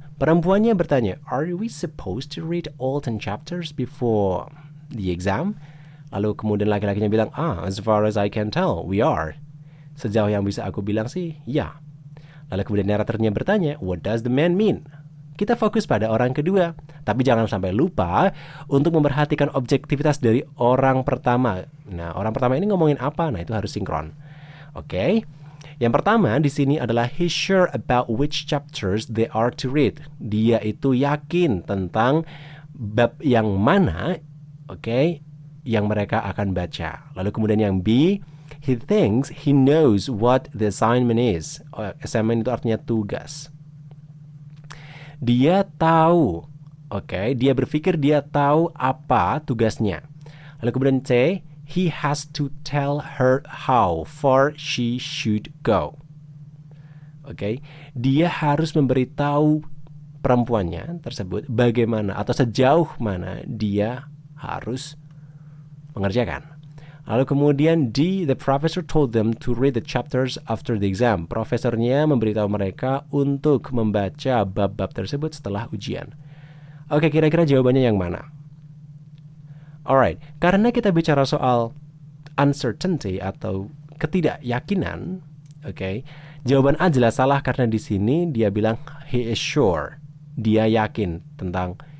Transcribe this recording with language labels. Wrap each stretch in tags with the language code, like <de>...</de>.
<id>Perempuannya bertanya,</id> <en>are we supposed to read all 10 chapters before the exam?</en> <id>Lalu kemudian laki-lakinya bilang,</id> <en>as far as I can tell, we are.</en> <id>Sejauh yang bisa aku bilang sih, ya. Lalu kemudian naratornya bertanya,</id> <en>what does the man mean?</en> <id>Kita fokus pada orang kedua, tapi jangan sampai lupa untuk memperhatikan objektivitas dari orang pertama. Nah, orang pertama ini ngomongin apa? Nah, itu harus sinkron. Oke. Yang pertama di sini adalah</id> <en>he's sure about which chapters they are to read.</en> <id>Dia itu yakin tentang bab yang mana, yang mereka akan baca. Lalu kemudian yang B,</id> <en>he thinks he knows what the assignment is.</en> <id>Assignment itu artinya tugas. Dia tahu, dia berpikir dia tahu apa tugasnya. Lalu kemudian C,</id> <en>he has to tell her how far she should go.</en> <id>Dia harus memberitahu perempuannya tersebut bagaimana atau sejauh mana dia harus mengerjakan. Lalu kemudian D,</id> <en>the professor told them to read the chapters after the exam.</en> <id>Profesornya memberitahu mereka untuk membaca bab-bab tersebut setelah ujian. Oke, kira-kira jawabannya yang mana? Alright, karena kita bicara soal uncertainty atau ketidakyakinan, jawaban A jelas salah karena di sini dia bilang</id> <en>he is sure.</en> <id>Dia yakin tentang</id>